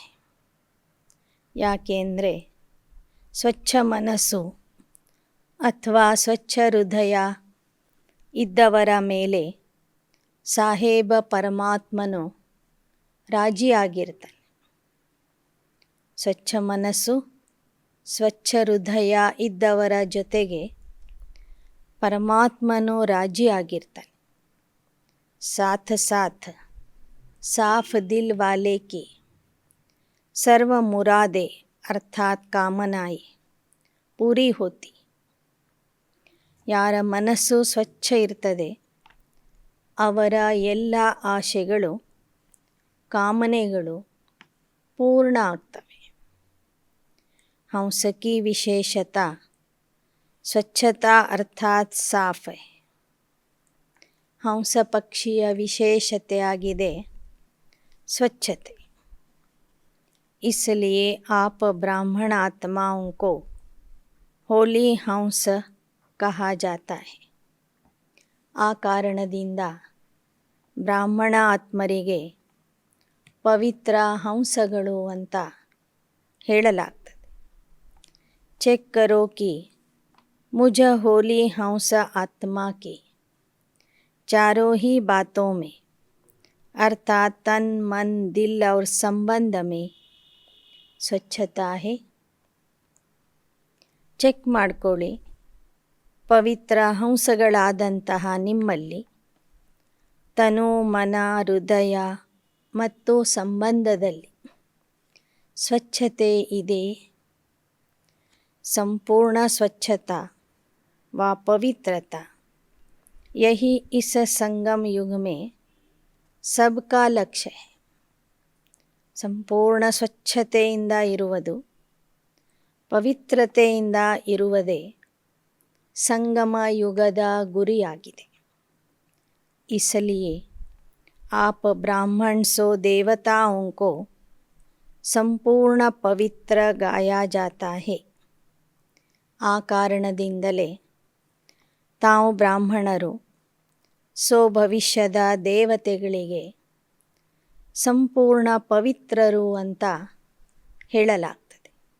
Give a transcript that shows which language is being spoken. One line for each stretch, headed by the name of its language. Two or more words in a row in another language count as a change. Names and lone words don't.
Kannada: ಯಾಕೆಂದರೆ ಸ್ವಚ್ಛ ಮನಸ್ಸು ಅಥವಾ ಸ್ವಚ್ಛ ಹೃದಯ ಇದ್ದವರ ಮೇಲೆ ಸಾಹೇಬ ಪರಮಾತ್ಮನು ರಾಜಿಯಾಗಿರ್ತಾನೆ. ಸ್ವಚ್ಛ ಮನಸ್ಸು ಸ್ವಚ್ಛ ಹೃದಯ ಇದ್ದವರ ಜೊತೆಗೆ ಪರಮಾತ್ಮನು ರಾಜಿಯಾಗಿರ್ತಾನೆ.
Hindi: साथ साथ साफ दिल वाले की सर्व मुरादे अर्थात कामनाएं पूरी होती.
Kannada: ಯಾರ ಮನಸ್ಸು ಸ್ವಚ್ಛ ಇರ್ತದೆ ಅವರ ಎಲ್ಲ ಆಶೆಗಳು ಕಾಮನೆಗಳು ಪೂರ್ಣ ಆಗ್ತವೆ.
Hindi: हंस की विशेषता स्वच्छता अर्थात साफ है.
Kannada: ಹಂಸ ಪಕ್ಷಿಯ ವಿಶೇಷತೆಯಾಗಿದೆ ಸ್ವಚ್ಛತೆ.
Hindi: इसलिए आप ब्राह्मण आत्माओं को होली हंस कहा जाता है.
Kannada: ಆ ಕಾರಣದಿಂದ ಬ್ರಾಹ್ಮಣ ಆತ್ಮರಿಗೆ ಪವಿತ್ರ ಹಂಸಗಳು ಅಂತ ಹೇಳಲಾಗ್ತದೆ.
Hindi: चेक करो कि मुझ होली हंस आत्मा की चारों ही बातों में अर्थात तन मन दिल और संबंध में ಸ್ವಚ್ಛತಾ है.
Kannada: ಚೆಕ್ ಮಾಡಿಕೊಳ್ಳಿ, ಪವಿತ್ರ ಹಂಸಗಳಾದಂತಹ ನಿಮ್ಮಲ್ಲಿ ತನು ಮನ ಹೃದಯ ಮತ್ತು ಸಂಬಂಧದಲ್ಲಿ ಸ್ವಚ್ಛತೆ ಇದೆ.
Hindi: संपूर्ण स्वच्छता व पवित्रता यही इस संगम युग में सबका लक्ष्य है.
Kannada: ಸಂಪೂರ್ಣ ಸ್ವಚ್ಛತೆಯಿಂದ ಇರುವುದು, ಪವಿತ್ರತೆಯಿಂದ ಇರುವುದೇ ಸಂಗಮ ಯುಗದ ಗುರಿಯಾಗಿದೆ.
Hindi: इसलिए आप ब्राह्मण सो देवताओं को संपूर्ण पवित्र गाया जाता है.
Kannada: ಆ ಕಾರಣದಿಂದಲೇ ತಾವು ಬ್ರಾಹ್ಮಣರು ಸೋ ಭವಿಷ್ಯದ ದೇವತೆಗಳಿಗೆ ಸಂಪೂರ್ಣ ಪವಿತ್ರರು ಅಂತ ಹೇಳಲಾಗ್ತದೆ.